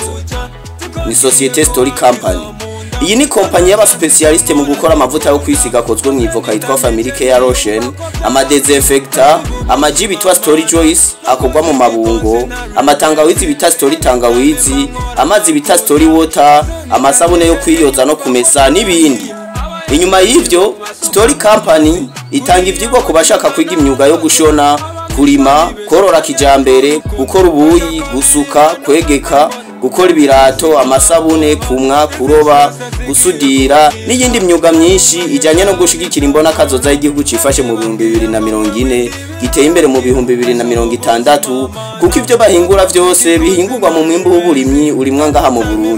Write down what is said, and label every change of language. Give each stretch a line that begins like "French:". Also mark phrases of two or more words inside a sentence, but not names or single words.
Rundi: Ni Societe Story Company. Iyi ni kompanyi y'abaspecialiste mu gukora amavuta yo kwisiga akozwe mu ivoka yitwa Family Care Lotion, ama desinfectant, amaji bitwa Story Joyce akorwa mu mabungo, amatangawizi bita Story tangawizi, amazi bita Story water, amasabune yo kwiyoza no kumesa n'ibindi. Inyuma y'ivyo, Story Company itanga ivyigwa ku bashaka kwiga imyuga yo gushona, kurima, korora kijambere, gukora ubuyi, gusuka, kwegeka, gukora ibirato, amasabune, kumwa, kuroba, gusudira n'iyindi myuga myinshi ijanye no gushigikira imbona kazoza y'igihugu cifashe mu 2040 giteye imbere mu 2060 kuko ivyo bahingura vyose bihingurwa mu mwimbu w'uburimyi urimwa ngaha mu Burundi.